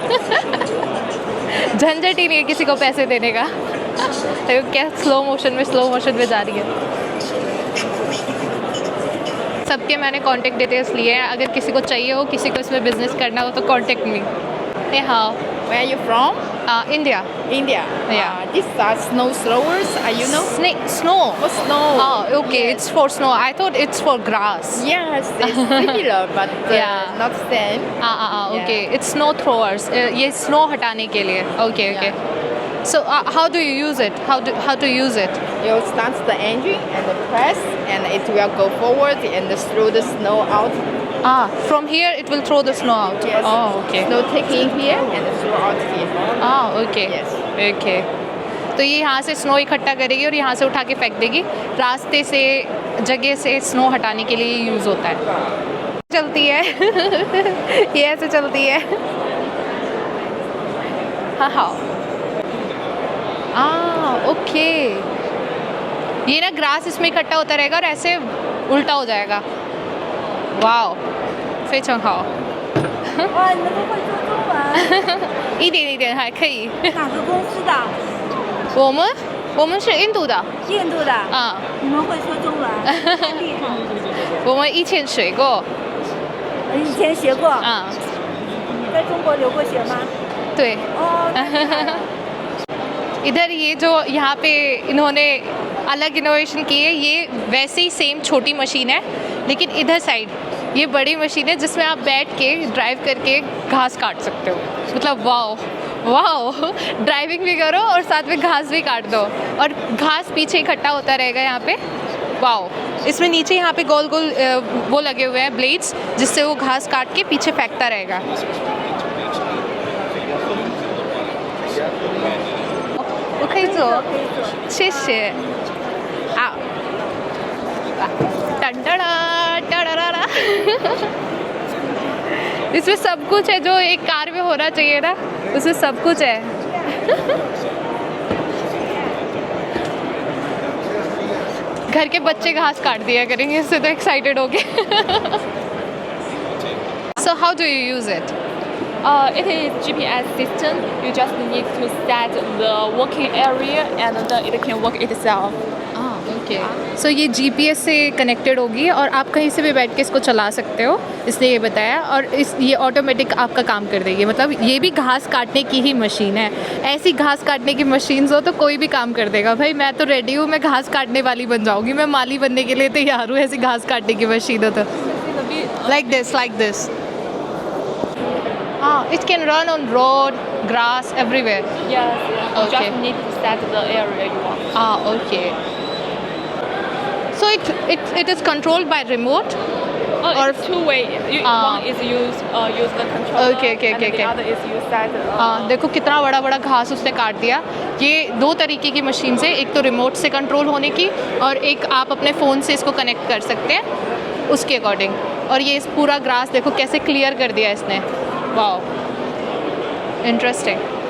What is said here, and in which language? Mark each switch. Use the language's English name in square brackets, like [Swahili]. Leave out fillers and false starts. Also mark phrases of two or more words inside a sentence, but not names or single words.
[Hindi] झंझट ही नहीं है किसी को पैसे देने का। तो क्या स्लो मोशन में जा रही है। सबके मैंने [English] contact details [Hindi] लिए हैं, अगर किसी को चाहिए हो, किसी को इसमें बिजनेस करना हो तो [English] contact me. [Hindi] हाँ, [English] Where are you from? इंडिया। India. Yeah. These are snow throwers. You know? Snow. Oh, snow. Oh, okay. Yes. It's for snow. I thought it's for grass. Yes, it's similar, but Yeah. not same. Okay. It's snow throwers. [Hindi] ये snow हटाने के लिए. [English] Okay. So how do you use it? How to use it? You start the engine and press, and it will go forward and throw the snow out. From here it will throw the snow out. Yes. Oh, okay. Snow take in here and throw out here. Okay. Yes. Okay. [Hindi] तो ये यहाँ से स्नो इकट्ठा करेगी और यहाँ से उठा के फेंक देगी। रास्ते से, जगह से स्नो हटाने के लिए यूज़ होता है। चलती है। ये ऐसे चलती है। हाँ। ओके। ये ना ग्रास इसमें इकट्ठा होता रहेगा और ऐसे उल्टा हो जाएगा। वाओ, [Chinese] 非常好。哇，你们都会说中文？一点一点还可以。哪个公司的？我们是印度的。印度的。啊。你们会说中文，太厉害了。我们以前学过。以前学过。在中国留过学吗？对。哦，太厉害了。 [Hindi] इधर ये जो यहाँ पे इन्होंने अलग इनोवेशन की है, ये वैसे ही सेम छोटी मशीन है, लेकिन इधर साइड ये बड़ी मशीन है जिसमें आप बैठ के ड्राइव करके घास काट सकते हो। मतलब वाओ, ड्राइविंग भी करो और साथ में घास भी काट दो, और घास पीछे इकट्ठा होता रहेगा यहाँ पे। वाओ, इसमें नीचे यहाँ पे गोल गोल वो लगे हुए हैं ब्लेड्स, जिससे वो घास काट के पीछे फेंकता रहेगा। [Chinese] 我可以走，谢谢。 [Hindi] 啊，इसमें सब कुछ है जो एक कार में होना चाहिए ना, उसमें सब कुछ है। घर के बच्चे घास काट दिया करेंगे इससे तो एक्साइटेड हो गए। [English] So how do you use it? It is GPS system. You just need to set the working area and then it can work itself. [Hindi] ओके। सो ये GPS से कनेक्टेड होगी और आप कहीं से भी बैठ के इसको चला सकते हो, इसने ये बताया। और ये ऑटोमेटिक आपका काम कर देगी। मतलब ये भी घास काटने की ही मशीन है। ऐसी घास काटने की मशीन हो तो कोई भी काम कर देगा। भाई मैं तो रेडी हूँ, मैं घास काटने वाली बन जाऊँगी, मैं माली बनने के लिए तैयार हूँ। ऐसी घास काटने की मशीन हो तो [English] like this Ah, it can run on road, grass, everywhere. Yes, you Okay. just need to set the area you want. Ah, okay. So it is controlled by remote. Oh, Or- it's two-way. One is use the controller, Okay, okay, and okay, the okay. other is you set. [Hindi] हाँ देखो कितना बड़ा बड़ा घास उसने काट दिया। ये दो तरीके की मशीन से, एक तो रिमोट से कंट्रोल होने की और एक आप अपने फ़ोन से इसको कनेक्ट कर सकते हैं उसके अकॉर्डिंग। और ये इस पूरा ग्रास देखो कैसे क्लियर कर दिया इसने। [English] Wow, interesting.